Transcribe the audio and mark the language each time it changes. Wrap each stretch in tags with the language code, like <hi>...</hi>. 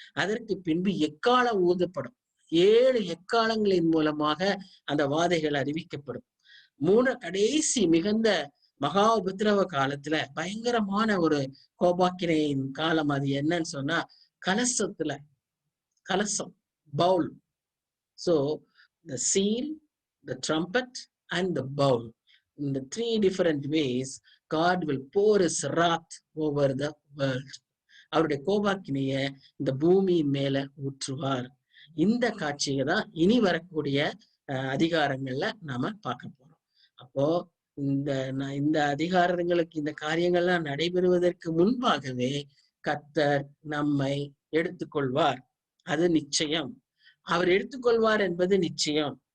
<ta>அதற்கு பின்பு எக்காலம் ஊதப்படும். 7 எக்காலங்களின் மூலமாக அந்த வாதைகள் அறிவிக்கப்படும். கடைசி மிகுந்த மகா உபத்திரவ காலத்துல பயங்கரமான ஒரு கோபாக்கினையின் காலம். அது என்னன்னு சொன்னா, கலசம், Pavul.</ta> <en>So the seal, the trumpet and the bowl. In the 3 different ways, God will pour his wrath over the world.</en> <ta>அவருடைய கோபாக்கினைய இந்த பூமியின் மேல ஊற்றுவார். இந்த காட்சியை தான் இனி வரக்கூடிய அதிகாரங்கள்ல நாம பார்க்க போறோம். அப்போ இந்த அதிகாரங்களுக்கு, இந்த காரியங்கள்லாம் நடைபெறுவதற்கு முன்பாகவே கர்த்தர் நம்மை எடுத்துக்கொள்வார். அது நிச்சயம். அவர் எடுத்துக்கொள்வார் என்பது நிச்சயம்.</ta>